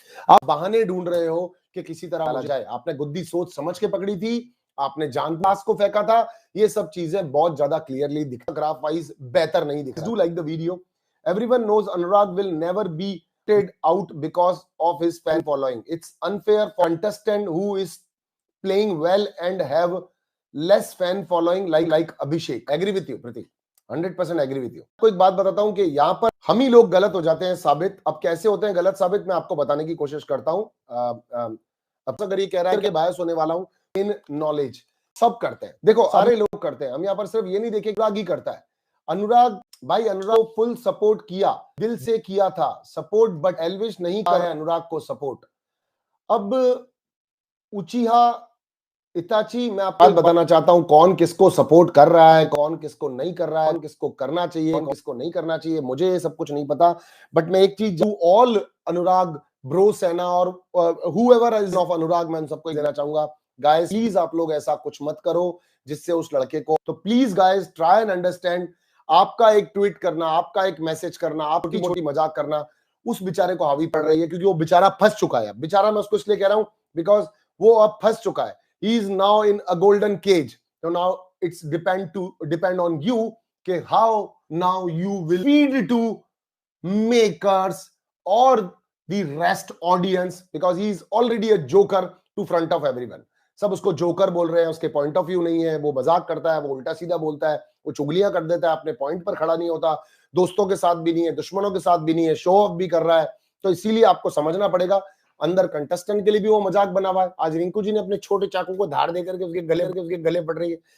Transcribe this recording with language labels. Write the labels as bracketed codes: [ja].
[hi] आप बहाने ढूंढ रहे हो कि किसी तरह आ जाए, आपने गुद्दी सोच समझ के पकड़ी थी, आपने जानबूझ को फेंका था। ये सब चीजें बहुत ज्यादा क्लियरली दिखा, ग्राफ वाइज बेहतर नहीं दिखा। [en] Do like the video. Everyone knows Anurag will never be out because of his fan following. It's unfair for contestant who is playing well and have less fan following like Abhishek. Agree with you, Pratik. 100% agree with you. [hi] आपको एक बात बताता हूं कि यहाँ पर हम ही लोग गलत हो जाते हैं साबित। अब कैसे होते हैं गलत साबित, मैं आपको बताने की कोशिश करता हूं। अब अगर ये कह रहा है कि बायस होने वाला हूं, इन नॉलेज सब करते हैं, देखो सारे लोग करते हैं। हम यहाँ पर सिर्फ ये नहीं देखे अनुराग ही करता है। अनुराग भाई, अनुराग फुल सपोर्ट किया, दिल से किया था सपोर्ट, बट एल्विश नहीं कर रहा है अनुराग को सपोर्ट। अब उचिहा इताची, मैं आपको बताना चाहता हूं कौन किसको सपोर्ट कर रहा है, कौन किसको नहीं कर रहा है, कौन किसको करना चाहिए, कौन किसको नहीं करना चाहिए, मुझे ये सब कुछ नहीं पता। बट मैं एक चीज, ऑल अनुराग ब्रो सेना और [en] whoever is of [hi] अनुराग, मैं सबको देना चाहूंगा, गाइस प्लीज आप लोग ऐसा कुछ मत करो जिससे उस लड़के को, तो please guys [en] Try and understand. [hi] आपका एक ट्वीट करना, आपका एक मैसेज करना, आपकी छोटी मजाक करना उस बेचारे को हावी पड़ रही है, क्योंकि वो बेचारा फंस चुका है। बेचारा मैं उसको इसलिए कह रहा हूं बिकॉज वो अब फंस चुका है। [en] He is now in a golden cage. So now it's depend on you कि how now you will feed to makers or the rest audience, because he is already a joker to front of everyone. [hi] सब उसको joker बोल रहे हैं, उसके point of view नहीं है, वो मजाक करता है, वो उल्टा सीधा बोलता है, वो चुगलियां कर देता है, अपने पॉइंट पर खड़ा नहीं होता, दोस्तों के साथ भी नहीं है, दुश्मनों के साथ भी नहीं है, शो ऑफ भी कर रहा है। तो इसीलिए आपको समझना पड़ेगा अंदर कंटेस्टेंट के लिए भी वो मजाक बना हुआ है। आज रिंकू जी ने अपने छोटे चाकू को धार देकर के उसके गले पड़ रही है।